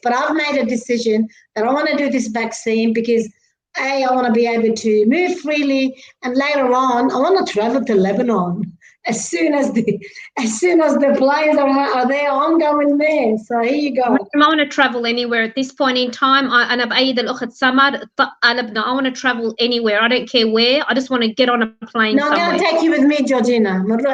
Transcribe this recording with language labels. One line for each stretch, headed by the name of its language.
English: But I've made a decision that I want to do this vaccine because I want to be able to move freely, and later on, I want to travel to Lebanon. As soon as the planes are there, I'm going there. So here you go. I want to travel anywhere at this point in time.
Arabic: أنا بأيد الأخت سمر قلبنا.
English: I want to travel anywhere. I don't care where. I just want to get on a plane somewhere. I'm going to take you with me, Georgina.